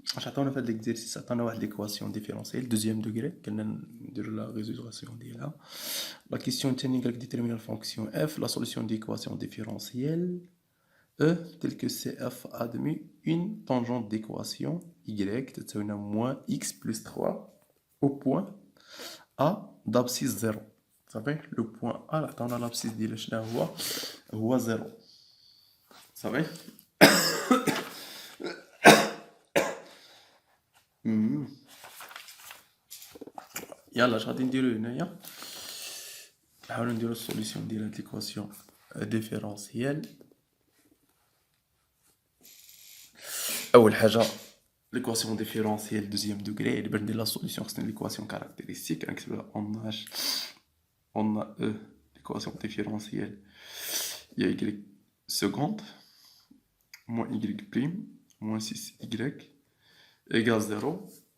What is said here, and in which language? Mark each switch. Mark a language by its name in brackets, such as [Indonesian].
[Arabic] اش عطاونا في هاد ليكزيرسيس؟ عطاونا واحد ليكواسيون ديفيرونسييل دوزيام دوغري، قلنا نديرو لا ريزولوسيون ديالها. [French] لا كيسيون [Arabic] الثانية قالك [French] ديتيرمينا الفونكسيون اف. لا سوليسيون ديكواسيون ديفيرونسييل E tel que CF admet une tangente d'équation Y [Arabic] تساوينا [French] moins x plus 3 au point A d'abscisse 0. [Arabic] صافي لو بوان A اللي عطاونا l'abscisse ديالو شنو هو 0. صافي يلا اش غادي نديرو هنايا؟ نحاولو نديرو السوليسيون ديال هاد ليكواسيون ديفيرونسييل. اول حاجه ليكواسيون ديفيرونسييل دوزيام دوغري اللي باش ندير لا سوليسيون خصني ليكواسيون كاركتيرستيك غنكتبها [French] on a E l'équation différentielle il y a y seconde moins y prime moins 6y égale 0.